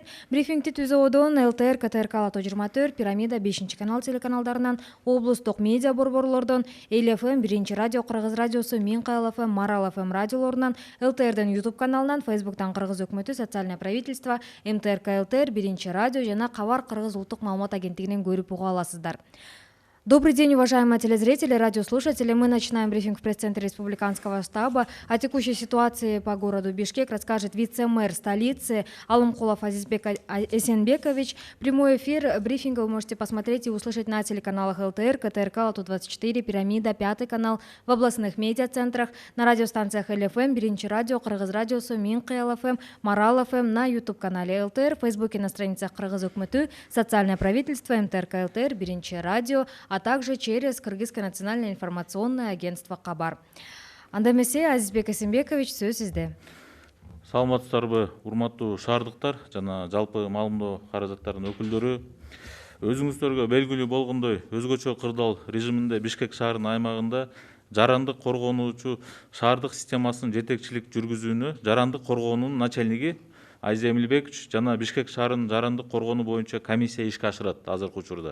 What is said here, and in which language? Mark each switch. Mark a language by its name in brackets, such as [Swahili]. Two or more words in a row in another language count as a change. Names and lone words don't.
[Kyrgyz] Брифингти ТүЗОдон ЛТР, КТРК Лото 24, Пирамида 5-канал телеканалдарынан, облустук медиа борборлордон, Эл ФМ, 1-радио, Кыргыз радиосу, Минкаял ФМ, Марал ФМ радиолорунан, ЛТРдин YouTube каналынан, Фейсбуктан Кыргыз өкмөтү, Социальное правительство, МТРК ЛТР, 1-радио жана Кабар Кыргыз улуттук маалымат агенттигинен көрүп уга аласыздар. [Russian] Добрый день, уважаемые телезрители, радиослушатели. Мы начинаем брифинг в пресс-центре республиканского штаба. О текущей ситуации по городу Бишкек расскажет вице-мэр столицы Алымкулов Азизбек Эсенбекович. Прямой эфир брифинга вы можете посмотреть и услышать на телеканалах ЛТР, КТРК, Лото 24, Пирамида, 5 канал, в областных медиацентрах, на радиостанциях ЛФМ, 1-радио, Кыргыз радиосу, Минкаял ФМ, Марал ФМ, на YouTube-канале ЛТР, в Фейсбуке на страницах Кыргыз өкмөтү, Социальное правительство, МТРК ЛТР, 1-радио, а также через Кыргызское национальное информационное агентство Кабар. [Kyrgyz] Анда эмесе, Азизбек Эсенбекович, сөз сизде. Саламатсыздарбы, урматтуу шаардыктар жана жалпы маалымдоо каражаттарынын өкүлдөрү. Өзүңүздөргө белгилүү болгондой, өзгөчө кырдаал режиминде Бишкек шаарынын аймагында жарандык коргонуучу шаардык системасынын жетекчилик жүргүзүүнү жарандык коргоонунун начальниги Айза Эмилбекович жана Бишкек шаарынын жарандык коргонуу боюнча комиссия ишке ашырат азыркы учурда.